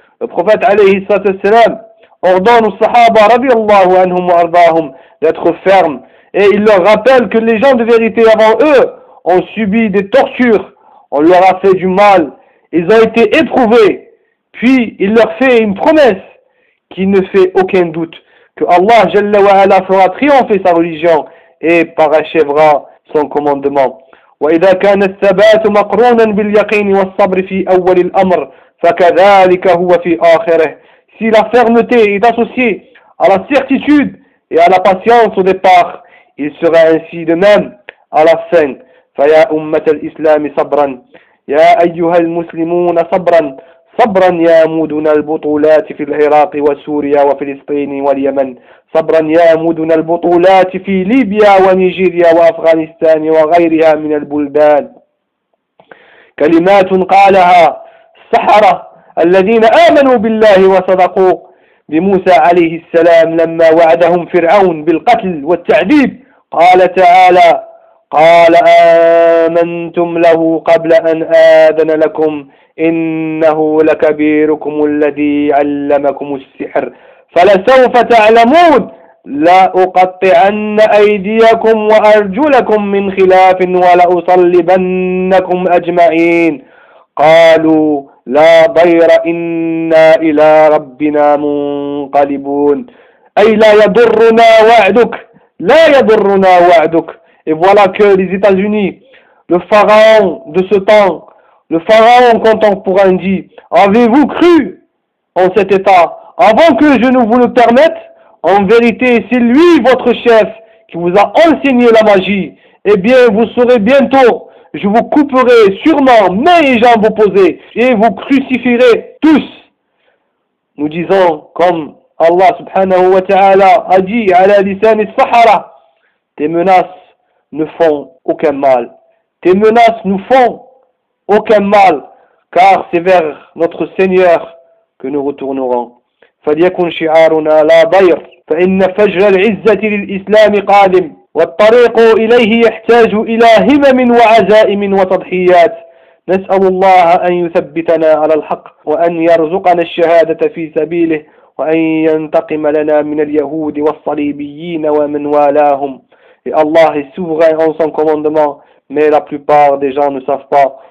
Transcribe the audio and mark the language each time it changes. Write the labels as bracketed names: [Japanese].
[French] Le prophète [Arabic] عليه الصلاة والسلام [French] ordonne aux sahaba [Arabic] رضي الله عنهم وأرضاهم [French] d'être fermes et il leur rappelle que les gens de vérité avant eux ont subi des tortures, on leur a fait du mal, ils ont été éprouvés, puis il leur fait une promesse qui ne fait aucun doute que Allah [Arabic] جل وعلا [French] fera triompher sa religion et parachèvera son commandement. [Arabic] وإذا كان الثبات مقرونا باليقين والصبر في أول الأمر فكذلك هو في آخره. [French] Si la fermeté est associée à la certitude et à la patience au départ, il sera ainsi de même à la fin. [Arabic] فيا أمة الإسلام صبرا يا أيها المسلمون صبرا صبرا يا مدن البطولات في العراق وسوريا وفلسطين واليمن صبرا يا مدن البطولات في ليبيا ونيجيريا وأفغانستان وغيرها من البلدان. كلمات قالها السحرة الذين آمنوا بالله وصدقوا بموسى عليه السلام لما وعدهم فرعون بالقتل والتعذيب. قال تعالى قال آمنتم له قبل أن آذن لكم إنه لكبيركم الذي علمكم السحر فلسوف تعلمون لأقطعن أيديكم وأرجلكم من خلاف ولأصلبنكم أجمعين. قالوا لا ضير إنا إلى ربنا منقلبون. أي لا يضرنا وعدك لا يضرنا وعدك. [French] Et voilà que les États-Unis, le pharaon de ce temps, le pharaon contemporain dit, avez-vous cru en cet état avant que je ne vous le permette? En vérité, c'est lui votre chef qui vous a enseigné la magie. Eh bien, vous saurez bientôt, je vous couperai sûrement mains et jambes opposées et vous crucifierez tous. Nous disons comme Allah subhanahu wa ta'ala a dit à la lisan et sahara, tes menaces ne font aucun mal. Tes menaces nous font aucun mal, car c'est vers notre Seigneur que nous retournerons. [Arabic] فليكن شعارنا لا ضير فإن فجر العزة للإسلام قادم والطريق إليه يحتاج إلى همم وعزائم وتضحيات. نسأل الله أن يثبتنا على الحق وأن يرزقنا الشهادة في سبيله وأن ينتقم لنا من اليهود والصليبيين ومن والاهم. [French] Et Allah est souverain en son commandement, mais la plupart des gens ne savent pas.